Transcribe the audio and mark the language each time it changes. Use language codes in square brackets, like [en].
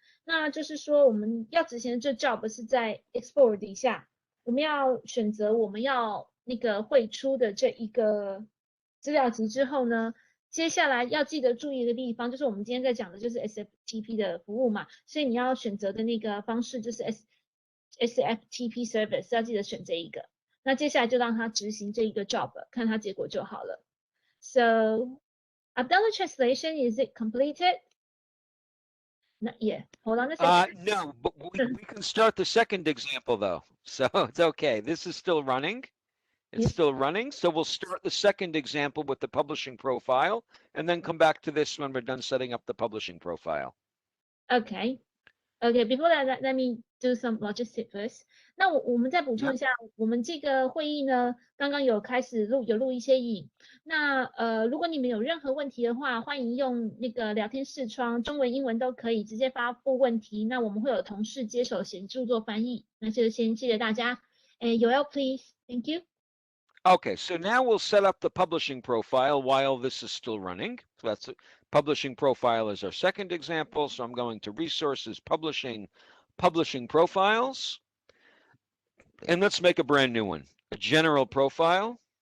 [zh] 那就是说我们要执行的这 job 是在 export 底下，我们要选择我们要那个汇出的这一个资料集之后呢，接下来要记得注意的地方就是我们今天在讲的就是 SFTP 的服务嘛，所以你要选择的那个方式就是 SFTP Server 要记得选这一个。那接下来就让它执行这一个 job， 看它结果就好了。 [en] So, Abdullah translation, is it completed? Not yet. Hold on a second. No, but we can start the second example though. So it's okay. This is still running. It's still running. So we'll start the second example with the publishing profile and then come back to this when we're done setting up the publishing profile. Okay. Okay, before that, let me do some logistics first. [zh] 那我们再补充一下，我们这个会议呢，刚刚有开始录一些影。那如果你们有任何问题的话，欢迎用那个聊天视窗，中文、英文都可以直接发布问题。那我们会有同事接手协助做翻译。那就先谢谢大家。 [en] Yoel, please. Thank you. Okay, so now we'll set up the publishing profile while this is still running. So that's publishing profile is our second example. So I'm going to resources, publishing publishing profiles. And let's make a brand new one, a general profile.